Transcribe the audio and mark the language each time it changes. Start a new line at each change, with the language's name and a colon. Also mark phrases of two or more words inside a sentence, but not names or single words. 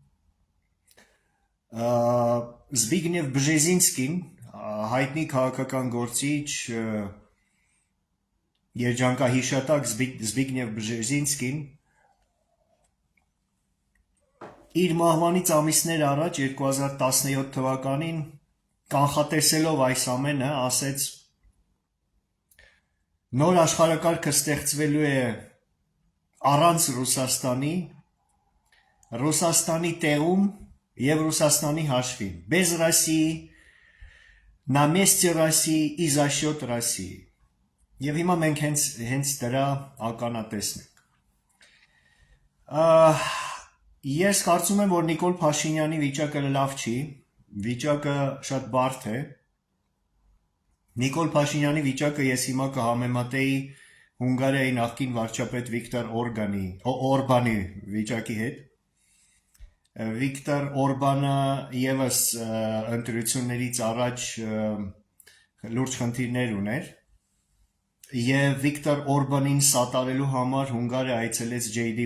Armenian: Զբիգնև Բժեզինսկին, հայտնի քաղաքական գործիչ, երջանկահիշատակ Զբիգնև Բժեզինսկին իր մահվանից ամիսներ առաջ 2017 թվականին կանխատեսելով այս ամենը ասեց նոր աշխարհակարգը ստեղծվելու է առանց Ռուսաստանի տեղում եւ Ռուսաստանի հաշվին,
Russian: без России, на месте России и за счет России։
Armenian: Եվ հիմա մենք հենց դրա ականատեսն ենք։ Ես կարծում եմ, որ Նիկոլ Փաշինյանի վիճակը լավ չի, վիճակը շատ բարդ է։ Նիկոլ Փաշինյանի վիճակը ես հիմա կհամեմատեի Հունգարիայի նախկին վարչապետ Վիկտոր Օրբանի վիճակի հետ։ Վիկտոր Օրբանը եւս ընտրություններից առաջ լուրջ խնդիրներ ուներ եւ Վիկտոր Օրբանին սատարելու համար Հունգարիա այցելեց J.D.